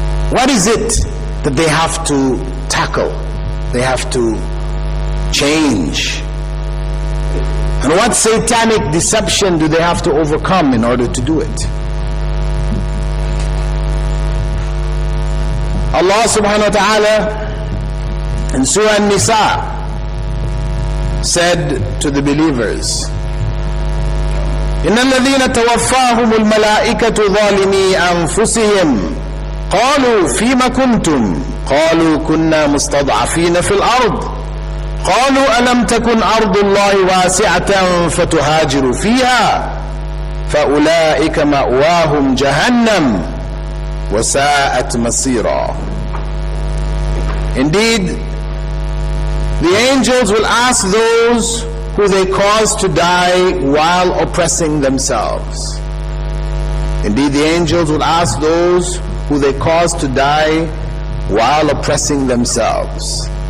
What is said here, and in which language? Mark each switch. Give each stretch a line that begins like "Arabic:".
English: What is it that they have to tackle? They have to change? And what satanic deception do they have to overcome in order to do it? Allah subhanahu wa ta'ala in Surah An-Nisa said to the believers,
Arabic: إن الذين توفاهم الملائكة ظالمي أنفسهم قالوا فيما كنتم قالوا كنا مستضعفين في الأرض قالوا ألم تكن أرض الله واسعة فتهاجروا فيها فأولئك مأواهم جهنم وساءت مصيرا.
English: Indeed, the angels will ask those who they caused to die while oppressing themselves. Indeed, the angels will ask those who they caused to die while oppressing themselves.